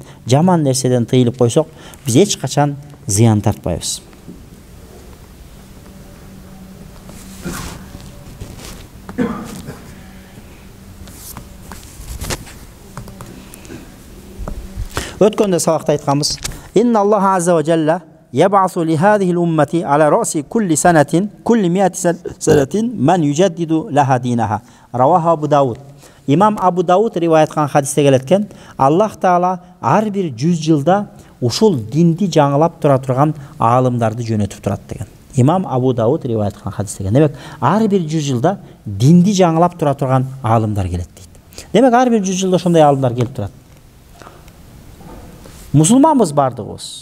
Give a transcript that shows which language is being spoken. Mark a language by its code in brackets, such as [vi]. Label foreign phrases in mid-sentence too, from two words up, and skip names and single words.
[ky] Жаман нерседен тыйылып койсок, биз эч качан зыян тартпайбыз. Өткөндө сабакта айтканбыз. [ar] إن الله عز وجل يبعث لهذه الأمة على رأس كل سنة كل 100 سنة من يجدد لها دينها. رواه أبو داود. [ky] Imam Abu Dawud риваят кылган хадисте келет экен. Аллах Таала ар бир 100 жылда ушул динди жаңылап тура турган аалымдарды жөнөтүп турат деген. Имам Абу Дауд риваят кылган хадисте. Демек, ар бир 100 жылда динди жаңылап тура турган аалымдар келет дейт. Демек, ар бир 100 жылда ошондой аалымдар келип турат. Мусулманбыз бардыгыбыз.